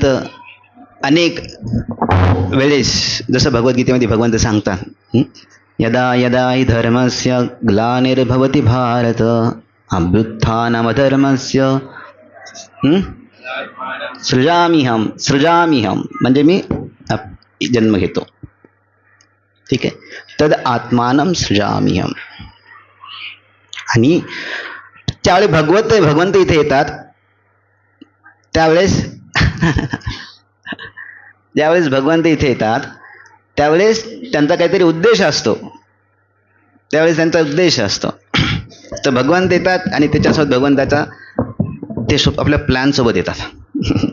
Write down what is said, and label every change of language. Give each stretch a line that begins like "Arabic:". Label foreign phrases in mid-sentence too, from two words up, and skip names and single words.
Marathi: अनेक वेळेस जसं भगवद्गीतेमध्ये भगवंत सांगतात,
Sanskrit: यदा यदा हि धर्मस्य ग्लानिर्भवति भारत अभ्युत्थानमधर्मस्य
Marathi: सृजाम्यहं म्हणजे मी जन्म घेतो, ठीक आहे,
Sanskrit: तद आत्मानं सृजाम्यहं.
Marathi: आणि त्यावेळी भगवंत इथे येतात त्यावेळेस ज्यावेळेस भगवंत इथे येतात त्यावेळेस त्यांचा काहीतरी उद्देश असतो. तर भगवंत येतात आणि त्याच्यासोबत भगवंताचा ते आपल्या प्लॅन सोबत येतात.